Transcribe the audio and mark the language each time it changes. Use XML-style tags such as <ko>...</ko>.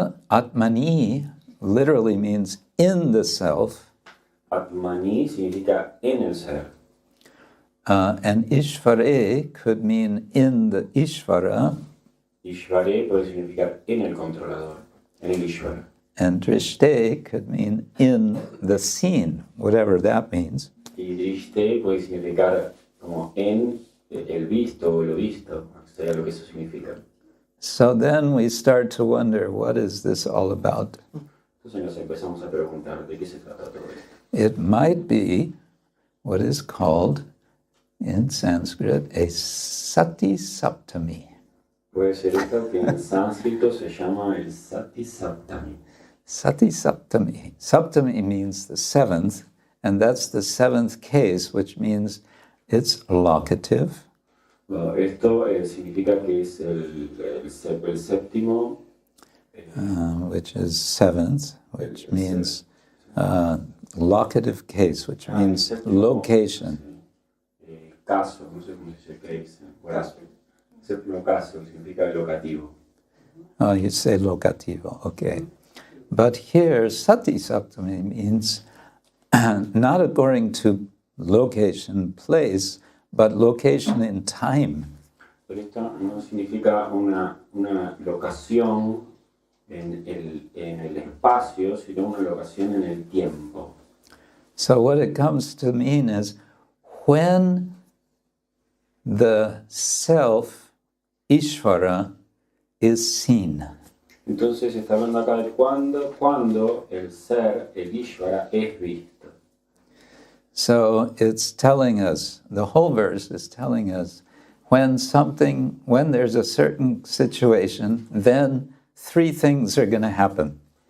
<en>Atmani literally means in the self,</en> <es>Atmani significa en el ser.</es> <en>and ishvare could mean in the ishvara,</en> <es>Ishvare puede significar en el controlador, en el Ishvara.</es> <en>and drishte could mean in the seen, whatever that means.</en> <es>Y drishte puede significar como en el visto o lo visto, sea lo que eso significa.</es> <en>So then we start to wonder, what is this all about?</en> <es>Entonces nos empezamos a preguntar de qué se trata todo esto.</es> <en>It might be what is called in Sanskrit a sati saptami.</en> <es>Puede ser esto que en sánscrito se llama el sati saptami. Sati saptami.</es> <en>Saptami means the seventh, and that's the seventh case, which means it's locative.</en> <es>Bueno, esto significa que es el séptimo,</es> <en>which is seventh, which means locative case, which means location.</en> <es>Caso, no sé cómo se dice case, caso. Séptimo caso significa locativo.</es> <en>Oh, you say locativo, okay. But here, sati saptami means not according to location, place, but location in time.</en> <es>Pero esto no significa una locación en el espacio, sino una locación en el tiempo.</es> <en>So what it comes to mean is when the self, Ishvara, is seen.</en> <es>Entonces está hablando acá de cuando el ser, el Ishvara, es visto.</es> <en>So it's telling us, the whole verse is telling us, when there's a certain situation, then three things are going to happen.</en>